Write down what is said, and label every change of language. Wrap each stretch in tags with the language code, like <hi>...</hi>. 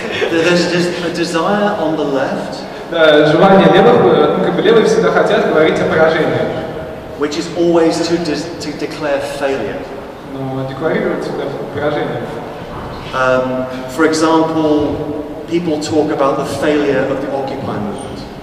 <en>There's a desire on the left,</en> <ru>желание левых, ну, как бы левые всегда хотят говорить о поражении.</ru> <en>Which is always to declare failure.</en> <ru>Но декларировать всегда поражение.</ru> <en>For example, people talk about the failure of the Occupy movement.</en>